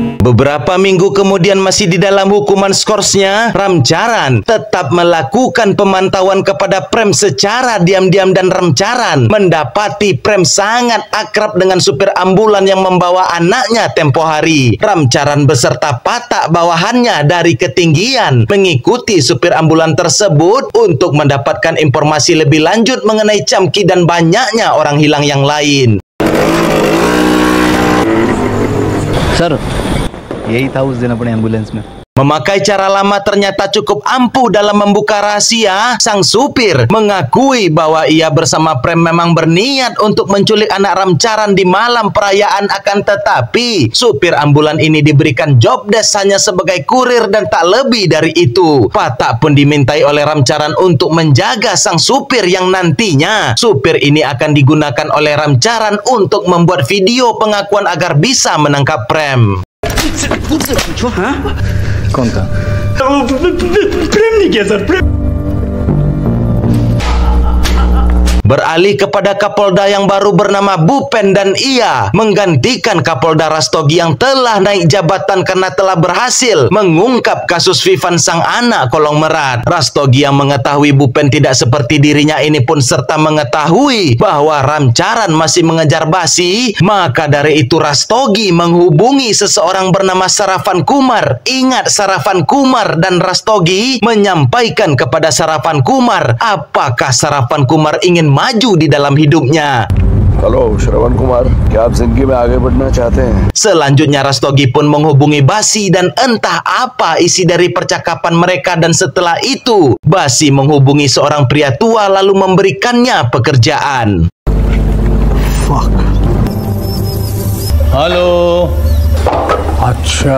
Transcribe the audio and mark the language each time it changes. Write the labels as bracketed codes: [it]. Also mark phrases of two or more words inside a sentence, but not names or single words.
[id] Beberapa minggu kemudian masih di dalam hukuman skorsnya, Ramcharan tetap melakukan pemantauan kepada Prem secara diam-diam dan Ramcharan mendapati Prem sangat akrab dengan supir ambulan yang membawa anaknya tempo hari. Ramcharan beserta patak bawahannya dari ketinggian mengikuti supir ambulan tersebut untuk mendapatkan informasi lebih lanjut mengenai Chamki dan banyaknya orang hilang yang lain. [hi] सर यही था उस दिन अपने एम्बुलेंस में। [id] Memakai cara lama ternyata cukup ampuh dalam membuka rahasia. Sang supir mengakui bahwa ia bersama Prem memang berniat untuk menculik anak Ramcharan di malam perayaan, akan tetapi supir ambulan ini diberikan [en] job desk [id] hanya sebagai kurir dan tak lebih dari itu. Patak pun dimintai oleh Ramcharan untuk menjaga sang supir yang nantinya supir ini akan digunakan oleh Ramcharan untuk membuat video pengakuan agar bisa menangkap Prem. [hi] कौन था? प्रेम नहीं किया सर, प्रेम। [id] Beralih kepada Kapolda yang baru bernama Bhupen, dan ia menggantikan Kapolda Rastogi yang telah naik jabatan karena telah berhasil mengungkap kasus Vivan sang anak kolong merat. Rastogi yang mengetahui Bhupen tidak seperti dirinya ini pun serta mengetahui bahwa Ramcharan masih mengejar Basi, maka dari itu Rastogi menghubungi seseorang bernama Sarafan Kumar. Ingat, Sarafan Kumar, dan Rastogi menyampaikan kepada Sarafan Kumar apakah Sarafan Kumar ingin maju di dalam hidupnya. [hi] Halo, Shravan Kumar, क्या आप जिंदगी में आगे बढ़ना चाहते हैं? [id] Selanjutnya Rastogi pun menghubungi Basi dan entah apa isi dari percakapan mereka, dan setelah itu Basi menghubungi seorang pria tua lalu memberikannya pekerjaan. [hi] Fuck. Halo. Acha.